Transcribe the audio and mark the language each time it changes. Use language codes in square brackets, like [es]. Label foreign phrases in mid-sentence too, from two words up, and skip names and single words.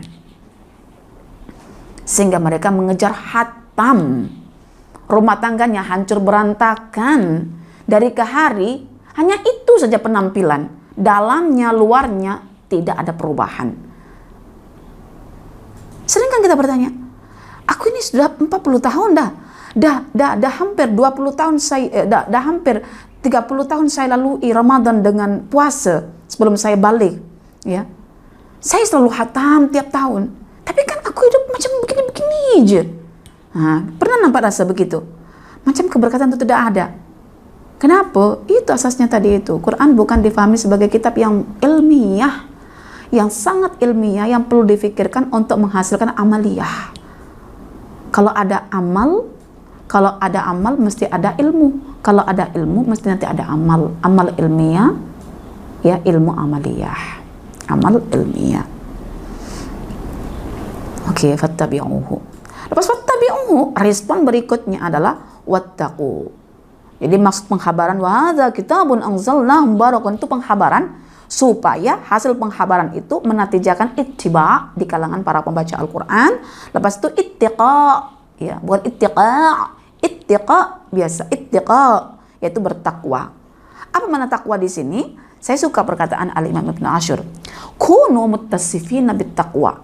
[ms] Sehingga mereka mengejar hatam. Rumah tangganya hancur berantakan. Dari ke hari, hanya itu saja penampilan. Dalamnya, luarnya, tidak ada perubahan. Sering kan kita bertanya, aku ini sudah 40 tahun dah. Dah hampir 20 tahun saya, dah hampir 30 tahun saya lalui Ramadan dengan puasa sebelum saya balik. Ya. Saya selalu hatam tiap tahun. Tapi kan aku hidup macam begini-begini je. Pernah nampak rasa begitu? Macam keberkatan itu tidak ada. Kenapa? Itu asasnya tadi itu. Quran bukan difahami sebagai kitab yang ilmiah, yang sangat ilmiah, yang perlu difikirkan untuk menghasilkan amaliyah. Kalau ada amal mesti ada ilmu. Kalau ada ilmu mesti nanti ada amal. Amal ilmiah, ya ilmu amaliyah. Amal ilmiah. Oke, fattabi'uhu. Lepas fattabi'uhu, respon berikutnya adalah wattaqu. Jadi maksud penghabaran [ar] وهذا كتاب أنزلناه مبارك [ms] itu penghabaran supaya hasil penghabaran itu menatijakan ittiba di kalangan para pembaca Al-Qur'an. Lepas itu ittiqa, ya, bukan ittiqa biasa, ittiqa yaitu bertakwa. Apa makna takwa di sini? Saya suka perkataan Al-Imam Ibnu Ashur. [ar] كونوا متصفين بالتقوى.